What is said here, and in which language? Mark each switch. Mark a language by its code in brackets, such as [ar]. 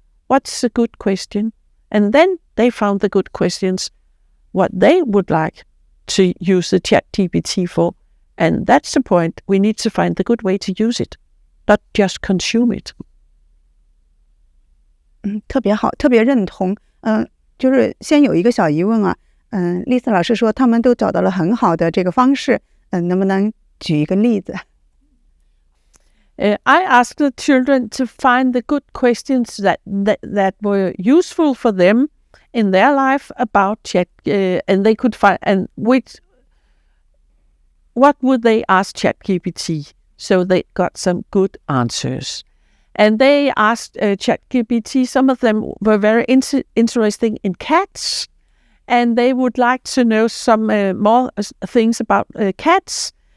[en] What's a good question? And then they found the good questions, what they would like to use the ChatGPT for. And that's the point. We need to find the good way to use it, not just consume it. [zh] 特别好，特别认同。就是先有一个小疑问啊，丽丝老师说他们都找到了很好的这个方式，能不能举一个例子 [en] ？I asked the children to find the good questions that were useful for them in their life about Chat, and they could find, and what would they ask ChatGPT? So they got some good answers. And they asked ChatGPT, some of them were very interesting in cats, and they would like to know some more things about cats.